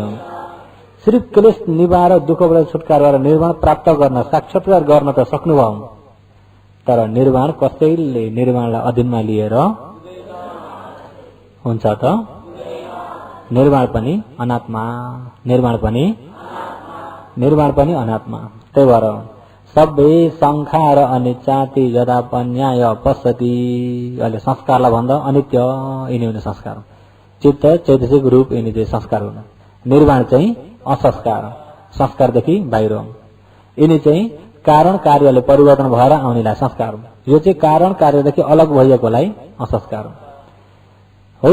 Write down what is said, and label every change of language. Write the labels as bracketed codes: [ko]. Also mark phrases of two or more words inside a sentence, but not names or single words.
[ne] सिर्फ क्लेश निवार दुःखबाट छुटकारा गरेर निर्वाण प्राप्त गर्न, साक्षात्कार गर्न त सक्नुभयो, तर निर्वाण कसैले निर्वाणलाई अधीनमा लिएर हुन्छ त? निर्वाण पनि अनात्मा, निर्वाण पनि अनात्मा। त्यही भएर [pi] सबै संखार अनित्याति यदा पन्याय पश्यति। [ne] अहिले संस्कारलाई भन्दा अनित्य यिनी हुने संस्कार। चित्त, चैतसिक, रूप यिनी चाहिँ संस्कार हुन्। निर्वाण चाहिँ असंस्कार, संस्कारदेखि बाहिर। यिनी चाहिँ कारण कार्यले परिवर्तन भएर आउनेलाई संस्कार हो। यो चाहिँ कारण कार्यदेखि अलग भइएकोलाई असंस्कार हो।